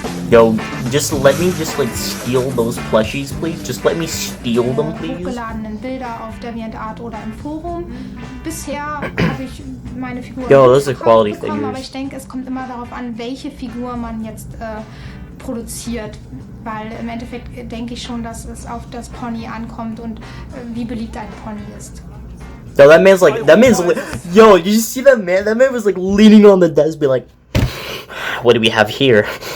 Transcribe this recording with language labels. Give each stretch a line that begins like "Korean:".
English: Yo, just let me like steal those plushies, please. Just let me steal them, please.
German: Hochgeladenen Bilder auf DeviantArt oder im Forum. Bisher habe ich meine Figur
English: those are quality figures.
German: Aber ich denke, es kommt immer darauf an, welche Figur man jetzt produziert, weil im Endeffekt denke ich schon, dass es auf das Pony ankommt und wie beliebt ein Pony ist.
English: Yo, yo, you see that man? That man was like leaning on the desk, be like, what do we have here?